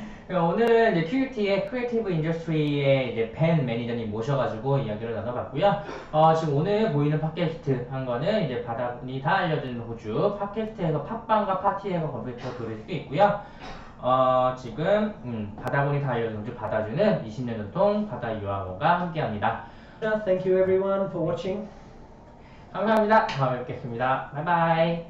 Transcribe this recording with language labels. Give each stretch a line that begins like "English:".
Korean: 오늘은 이제 QUT의 크리에이티브 인더스트리의 이제 벤 매니저님 모셔가지고 이야기를 나눠봤고요. 지금 오늘 보이는 팟캐스트 한 거는 이제 바다군이 다 알려주는 호주 팟캐스트에서 팟빵과 파티에서 검색해서 들을 수 있고요. 지금 바다군이 다 알려주는 호주 바다주는 20년 전통 바다 유학원과 함께합니다.
English: Thank you everyone for watching.
Korean: 감사합니다. 다음에 뵙겠습니다. 바이바이.